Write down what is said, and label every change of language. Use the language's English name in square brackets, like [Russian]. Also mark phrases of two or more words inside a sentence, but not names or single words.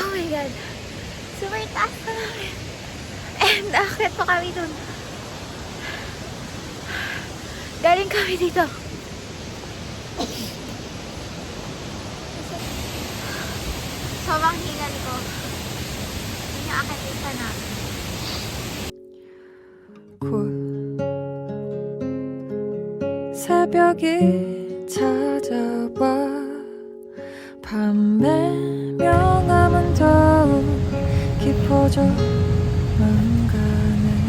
[Filipino] God. Super taas na namin. And akit pa kami dun. Galing kami dito. Sobrang hingal ko. Yun yung akitin namin. [Korean] 곧 새벽이 찾아와 밤의 명암은 더욱 깊어져만 가네